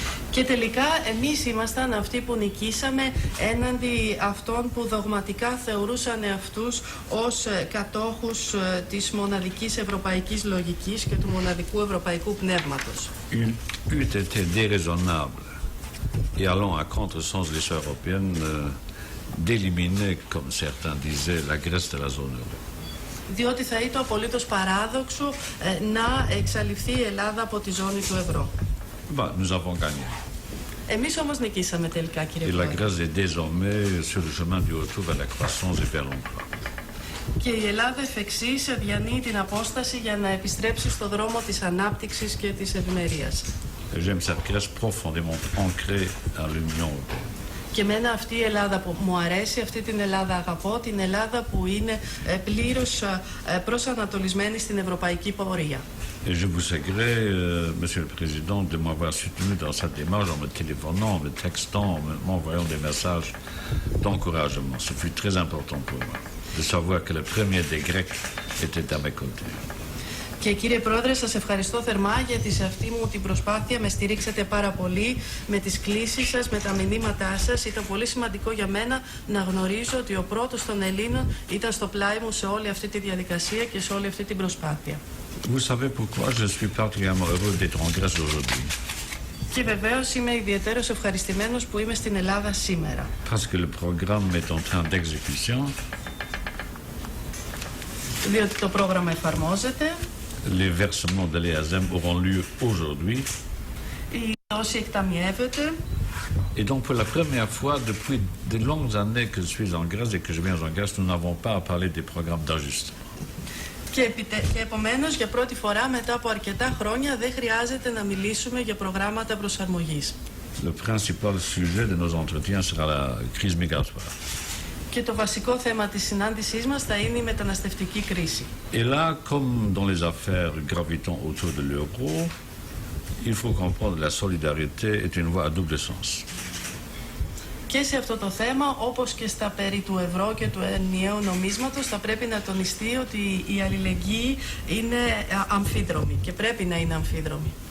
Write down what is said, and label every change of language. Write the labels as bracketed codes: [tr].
[el] Και τελικά εμείς ήμασταν αυτοί που νικήσαμε έναντι αυτών που δογματικά θεωρούσαν αυτούς ως κατόχους της μοναδικής ευρωπαϊκής λογικής και του μοναδικού ευρωπαϊκού πνεύματος. [fr] Il eût été déraisonnable et allant à contresens de l'histoire européenne d'éliminer, comme certains disaient, la Grèce de la zone euro. [el] Διότι θα ήταν απολύτως παράδοξο να εξαλειφθεί η Ελλάδα από τη ζώνη του ευρώ. [fr] Bah, nous avons gagné. [el] Εμείς όμως νικήσαμε τελικά, κύριε [fr] Et la [el] Πρόεδρε. [fr] Grèce est désormais sur le chemin du retour vers la croissance et vers l'emploi. [el] Και η Ελλάδα εφ' εξής διανύει την απόσταση για να επιστρέψει στο δρόμο της ανάπτυξης και της ευημερίας. [fr] J'aime cette Grèce profondément ancrée à l'Union européenne. [el] Και εμένα αυτή η Ελλάδα που μου αρέσει, αυτή την Ελλάδα αγαπώ, την Ελλάδα που είναι πλήρως προσανατολισμένη στην ευρωπαϊκή πορεία. [fr] Et je vous sais gré, Monsieur le Président, de m'avoir soutenu dans cette démarche en me téléphonant, en me textant, en m'envoyant des messages d'encouragement. Ce fut très important pour moi de savoir que le premier des Grecs était à mes côtés. [el] Και κύριε Πρόεδρε, σας ευχαριστώ θερμά γιατί σε αυτή μου την προσπάθεια με στηρίξατε πάρα πολύ με τις κλήσεις σας, με τα μηνύματά σας. Ήταν πολύ σημαντικό για μένα να γνωρίζω ότι ο πρώτος των Ελλήνων ήταν στο πλάι μου σε όλη αυτή τη διαδικασία και σε όλη αυτή την προσπάθεια. [fr] Vous savez pourquoi je suis particulièrement heureux d'être en Grèce aujourd'hui? [el] Και βεβαίως είμαι ιδιαίτερος ευχαριστημένος που είμαι στην Ελλάδα σήμερα. [fr] Parce que le programme est en train d'exécution. [el] Διότι το πρόγραμμα εφαρμόζεται. [fr] Les versements de l'EASM auront lieu aujourd'hui. [el] Η δόση εκταμιεύεται. [fr] Et donc pour la première fois depuis de longues années que je suis en Grèce et que je viens en Grèce, nous n'avons pas à parler des programmes d'ajustement. [el] Και επομένως για πρώτη φορά μετά από αρκετά χρόνια δεν χρειάζεται να μιλήσουμε για προγράμματα προσαρμογής. [fr] Le principal sujet de nos entretiens sera la crise migratoire. [el] Και το βασικό θέμα της συνάντησής μας θα είναι η μεταναστευτική κρίση. [fr] Et là, comme dans les affaires gravitant autour de l'euro, il faut comprendre que la solidarité est une voie à double sens. [el] Και σε αυτό το θέμα, όπως και στα περί του ευρώ και του ενιαίου νομίσματος, θα πρέπει να τονιστεί ότι η αλληλεγγύη είναι αμφίδρομη και πρέπει να είναι αμφίδρομη.